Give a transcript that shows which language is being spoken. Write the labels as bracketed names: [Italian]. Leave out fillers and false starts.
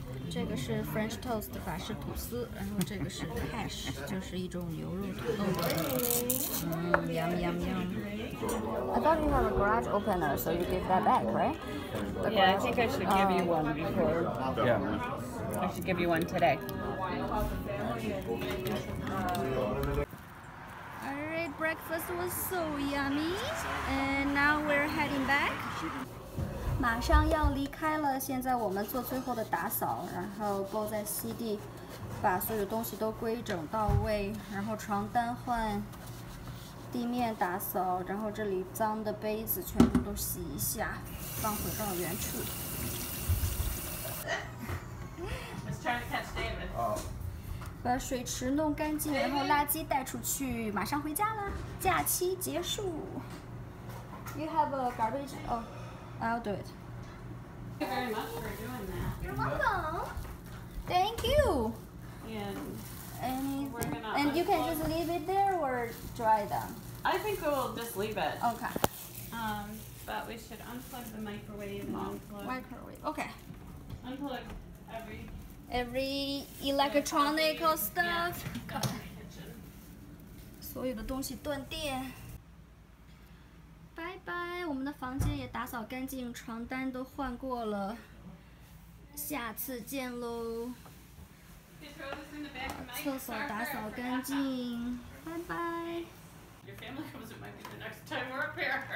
[Chinese] 这个是 French toast 法式吐司，然后这个是 hash， 就是一种牛肉土豆。 [English] Yum yum yum. I thought you have a garage opener, so you give that back, right? Yeah, I think I should give you one before. Yeah. I should give you one today. Alright, breakfast was so yummy, and now we're heading back. [Chinese] 马上要离开了，现在我们做最后的打扫，然后Bo在吸地，把所有东西都规整到位，然后床单换，地面打扫，然后这里脏的杯子全部都洗一下，放回到原处。 [English] Let's try to catch David. [Chinese] 把水池弄干净，然后垃圾带出去，马上回家啦！假期结束。 [English] You have a garbage? Oh. I'll do it. Thank you very much for doing that. You're welcome. Thank you. And we're gonna And you can just leave it there or dry them. I think we'll just leave it. Okay. But we should unplug the microwave and unplug Microwave. Okay. unplug Every electronic stuff. Got my kitchen. [Chinese] 所有的东西断电。拜拜，我们的房间也打扫干净，床单都换过了。下次见喽。 [English] You throw this in the back of my [Chinese] 厕所打扫干净，拜拜。 [English] Your family comes, it might be the next time we're up here.